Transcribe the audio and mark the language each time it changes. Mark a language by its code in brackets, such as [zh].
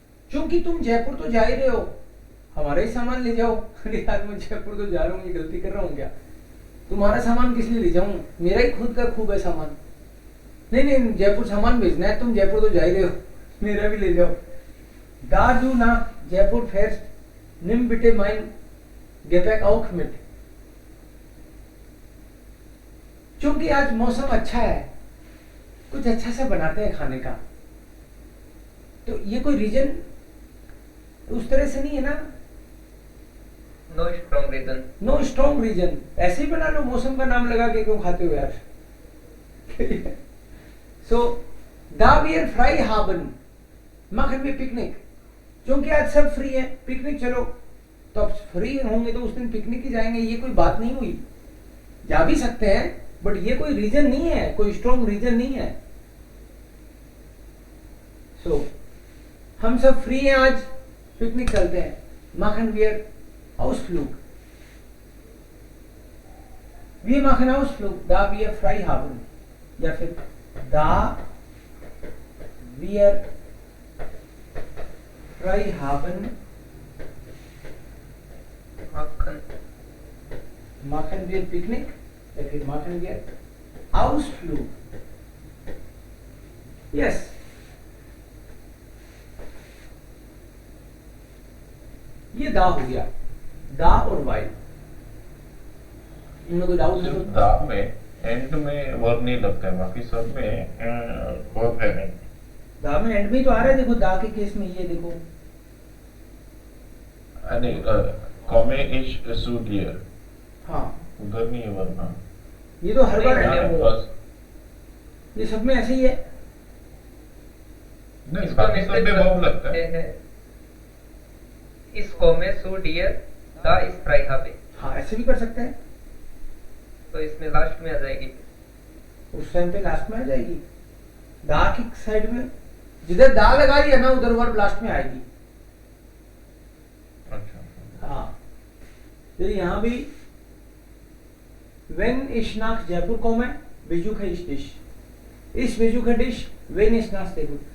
[hi] क्योंकि तुम जयपुर तो जा ही रहे हो, हमारा ही सामान ले जाओ। अरे यार मैं जयपुर तो जा रहा हूँ, ये गलती कर रहा हूँ क्या? तुम्हारा सामान किस लिए ले जाऊं, मेरा ही खुद का खूब है सामान। नहीं नहीं, जयपुर सामान भेजना है, तुम जयपुर तो जा ही रहे हो, मेरा भी ले जाओ। [de] Da du nach Jaipur fährst, nimm bitte mein Gepäck auch mit. [hi] क्योंकि आज मौसम अच्छा है, कुछ अच्छा सा बनाते हैं खाने का। तो ये कोई रीजन उस तरह से नहीं है ना, [en] No strong reason. No strong reason. [hi] ऐसे ही बना लो, मौसम का नाम लगा के क्यों खाते हो यार। [de] सो da wir frei haben, machen wir पिकनिक। [hi] क्योंकि आज सब फ्री है, पिकनिक चलो। तो अब फ्री होंगे तो उस दिन पिकनिक ही जाएंगे, ये कोई बात नहीं हुई। जा भी सकते हैं बट ये कोई रीजन नहीं है, कोई स्ट्रॉन्ग रीजन नहीं है। सो हम सब फ्री हैं, आज पिकनिक चलते हैं। [de] machen wir Ausflug, wir machen Ausflug, da wir frei haben। [hi] या फिर [de] da wir frei haben, machen wir Picknick, या फिर machen wir Ausflug। [hi] यस, ये दा हो गया, दा और वाइल। इनमें कोई डाउट सिर्फ है? दा में एंड में वर्ब नहीं लगता है, बाकी सब में वर्ब है नहीं। दा में एंड में तो आ रहा है, देखो दा के केस में ये देखो, नहीं [de] komme ich zu dir, [hi] हाँ उधर नहीं है वर्ब ना। ये तो हर बार नहीं, है, नहीं, बस ये सब में ऐसे ही है। नहीं, बाकी सब में वर्ब लगता है। इसको में सो डियर दा इस फ्राई habe, हाँ ऐसे भी कर सकते हैं, तो इसमें लास्ट में आ जाएगी। उस टाइम पे लास्ट में आ जाएगी। दा की साइड में जिधर दा लगा रही है ना, उधर वर्ब लास्ट में आएगी। अच्छा, हाँ, फिर यहाँ भी [de] wenn ich nach Jaipur komme, besuche ich dich, इस Bezukhadish when is not stable.